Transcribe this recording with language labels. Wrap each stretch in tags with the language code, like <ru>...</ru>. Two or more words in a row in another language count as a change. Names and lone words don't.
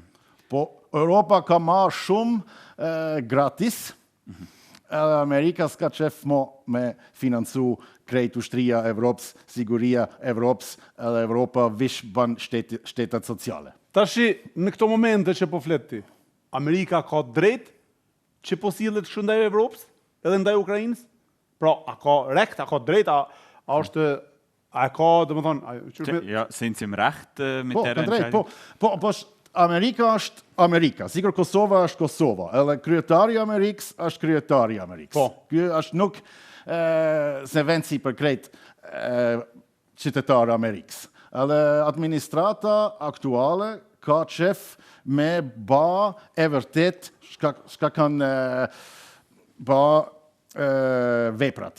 <sq>Po, Europa ka marrë shumë gratis, edhe Amerika s'ka qef me financu krejt ushtria Evropës, siguria Evropës, edhe Evropa vish ban shtetet sociale. Tashi, në këto momente që po flet ti, Amerika ka drejt që po sillet kështu ndaj Evropës, edhe ndaj Ukrainës? Pra, a ka rekt, a ka drejt, a është... A ka, dhe më thonë...</sq> <de>Ja, sind sie im Recht mit der Entscheidung?</de> <sq>Po, Amerika është Amerika. Sigur Kosova është Kosova. Edhe kryetari Amerikës është kryetari Amerikës. Po. Kjo është nuk se vend si për krejt qytetar Amerikës. Edhe administrata aktuale ka qef me ba e vërtet shka kanë ba veprat.</sq>